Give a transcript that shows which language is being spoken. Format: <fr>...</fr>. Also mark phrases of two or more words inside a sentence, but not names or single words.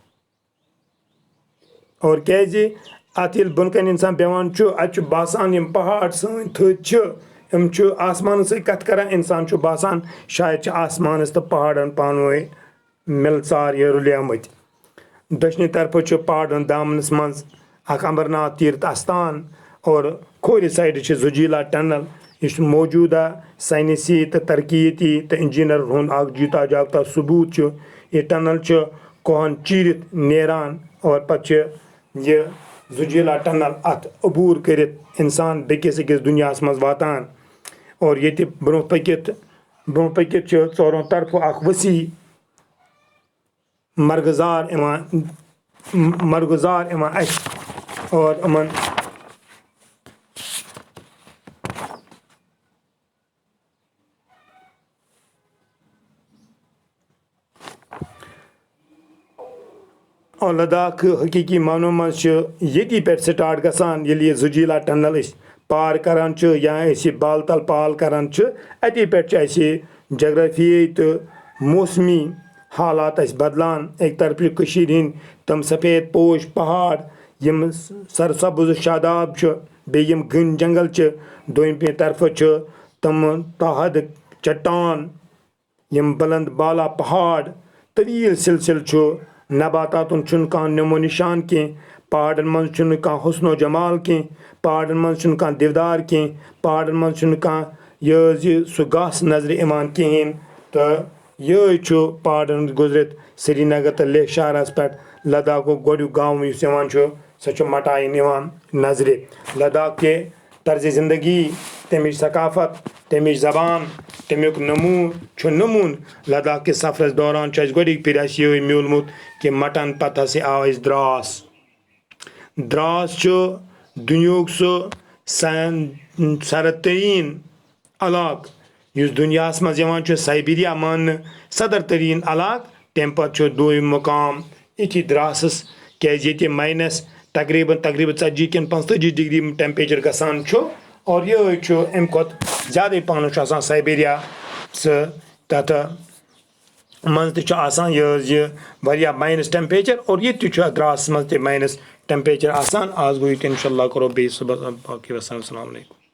<ks>और क्या अत बुनकन इंसान बेवान अत बासान यम पहाड़ सन थद आसमान सत कथ करान इंसान बासान शायद आसमान तो पहाड़न पानवे मिलसार ये रुलियामत दक्षिणी तरफ पहाड़न दामनस मज अमरनाथ तीर्थ आस्थान और खोर साइड जुजीला टनल यह मौजूदा साइंसी तो तरक्की तो इंजीनियर हूँ जीता जागता सबूत यह टनल कोहन चीरित नेरान और पच यह जुजीला टनल अत अबूर कर इंसान बेकिस अकिस दुनिया मज वातान और ये ब्रो पकित चोरों तरफ अख वसी मरगजार और अमन और लद्दाख हकीकी मानो मज ये पे स्टार्ट गसान ये जुजीला टनल पार करान या बालतल पाल करान अति पे जग्राफी तो मौसमी हालात बदलान एक तरफ हंद तम सफ़ेद पोश पहाड़ यम सरसब्ज शादाब बे घन जंगल दोम तरफ तम ताहद चट्टान यम बुलंद बाला पहाड़ तवील सिलसिल नबातातुन कह नमो निशान कह पहाड़न मज कह हुस्नो जमाल कह पहाड़न मज कह दिवदार कह पहाड़न मज कह यह सह घास नजर इमान कहें तो ये पहाड़न गुजरत श्रीनगर तो लेह शहरस पे लद्दाख गोडू गाँव सह मटाइन नजर लद्दाख के तर्ज ज़िंदगी तमिच सकाफत तमिच जबान तमिक नमून लद्दाख के सफरस दौरान गोडिक फिर ये म्यूलमुत कि मटन पत आव द्रास दुनिया सह सरतरीन इलाक इस दुनिया मज साइबेरिया मान सदर तरीन इलाक तम पे दोम मुकाम इति द्रासस क्या माइनस तकरीबन 40 कि 45 डिग्री टेम्परेचर गसान और ये अम ज़्यादा पान साइबेरिया तथ मज तह माइनस टेम्परेचर और ये द्रास मज माइनस टेम्परेचर आज गो इंशाल्लाह करो बे सुबह बाकी</ks> <ar>السلام عليكم.</ar>